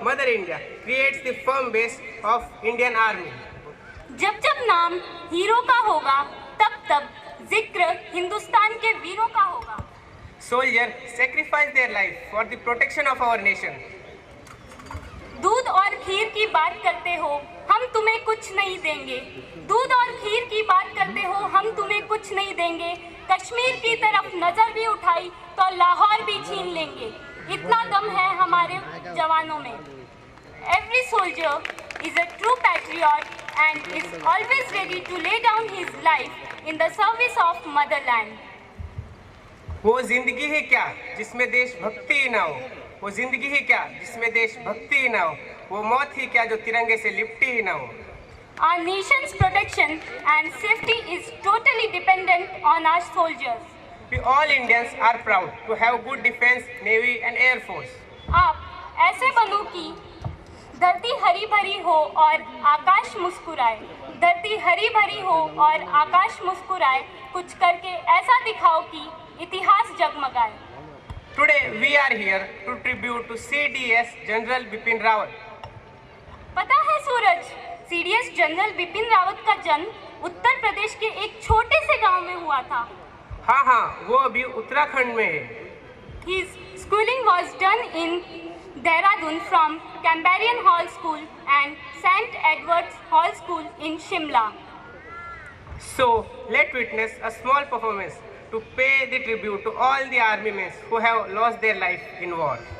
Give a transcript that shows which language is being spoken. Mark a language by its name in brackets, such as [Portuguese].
[English] India creates the firm base of Indian Army. [Hindi] जब जब नाम हीरो का होगा तब तब जिक्र हिंदुस्तान के वीरों का होगा. [English] Soldiers sacrifice their life for the protection of our nation. [Hindi] दूध और खीर की बात करते हो, हम तुम्हें कुछ नहीं देंगे. दूध और खीर की बात करते हो, हम तुम्हें कुछ नहीं देंगे. कश्मीर की तरफ नजर भी उठाई तो लाहौर भी छीन लेंगे. इतना दम है हमारे जवानों में. [English] Every soldier is a true patriot and is always ready to lay down his life in the service of motherland. [Hindi] वो जिंदगी ही क्या जिसमें देशभक्ति ही ना हो. वो जिंदगी ही क्या जिसमें देशभक्ति ही ना हो. वो मौत ही क्या जो तिरंगे से लिपटी ही ना हो. [English] Our nation's protection and safety is totally dependent on our soldiers. We all Indians are proud to have good defense, navy and air force. [Hindi] आप ऐसे बनो कि धरती हरी भरी हो और आकाश मुस्कुराए. धरती हरी भरी हो और आकाश मुस्कुराए. कुछ करके ऐसा दिखाओ कि इतिहास जगमगाए. [English] Today we are here to tribute to CDS General Bipin Rawat. [Hindi] पता है सूरज, CDS जनरल बिपिन रावत का जन्म उत्तर प्रदेश के एक छोटे से गांव में हुआ था. हाँ, वो अभी उत्तराखंड में है. [English] His schooling was done in Dehradun from Cambarian Hall School and St. Edward's Hall School in Shimla. So let's witness a small performance to pay the tribute to all the army men who have lost their life in war.